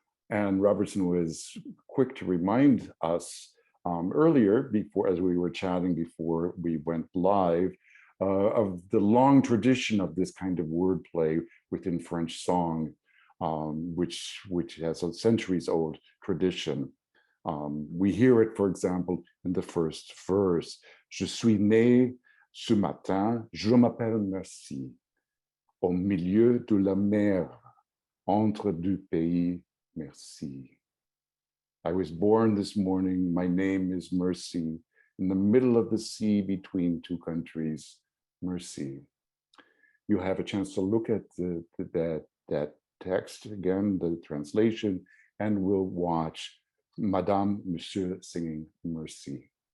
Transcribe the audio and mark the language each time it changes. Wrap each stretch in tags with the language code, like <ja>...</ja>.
<en>And Robertson was quick to remind us earlier, before, as we were chatting before we went live, of the long tradition of this kind of wordplay within French song, which has a centuries-old tradition. We hear it, for example, in the first verse.</en> <fr>Je suis né ce matin, je m'appelle Merci, au milieu de la mer, entre deux pays, merci.</fr> <en>I was born this morning, my name is Mercy, in the middle of the sea between two countries, Mercy. You have a chance to look at that text again, the translation, and we'll watch Madame Monsieur singing Mercy.</en>